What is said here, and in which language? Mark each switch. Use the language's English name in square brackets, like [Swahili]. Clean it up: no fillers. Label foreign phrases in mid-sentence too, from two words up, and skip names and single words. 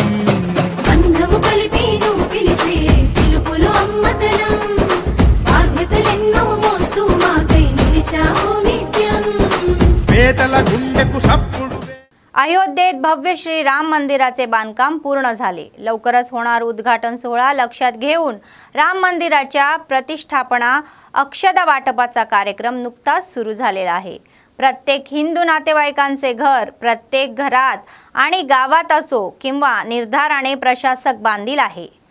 [Telugu] బంధము కలిపి నువ్వు పిలిసే పిలుపులో అమ్మతనం, బాధ్యతలెన్నో మోస్తూ మాకై నిలిచావు నిత్యం. పేదల గుండెకు సప్పుడు. [Marathi] अयोध्येत भव्य श्री राम मंदिराचे बांधकाम पूर्ण झाले. लवकरच होणार उद्घाटन सोहळा लक्षात घेऊन राम मंदिराच्या प्रतिष्ठापना अक्षदा वाटपाचा कार्यक्रम नुकताच सुरू झालेला आहे. प्रत्येक हिंदू नातेवाईकांचे घर प्रत्येक घरात आणि गावात असो किंवा निर्धाराने प्रशासक बांधील आहे.